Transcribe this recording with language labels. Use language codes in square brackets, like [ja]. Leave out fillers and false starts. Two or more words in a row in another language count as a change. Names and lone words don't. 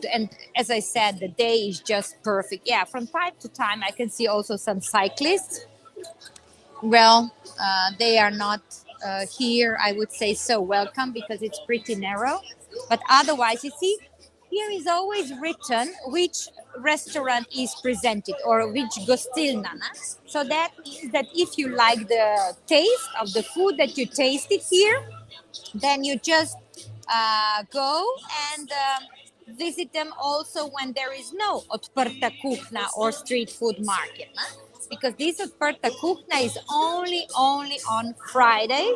[en] And as I said, the day is just perfect. Yeah, from time to time, I can see also some cyclists. Well, they are not here, I would say, so welcome because it's pretty narrow. But otherwise, you see, here is always written which restaurant is presented or which gostilna. Na? So that means that if you like the taste of the food that you tasted here, then you just go and visit them also when there is no [sl] ODPRTA KUHNA [en] or street food market. Na? Because this [sl] ODPRTA KUHNA [en] is only on Fridays.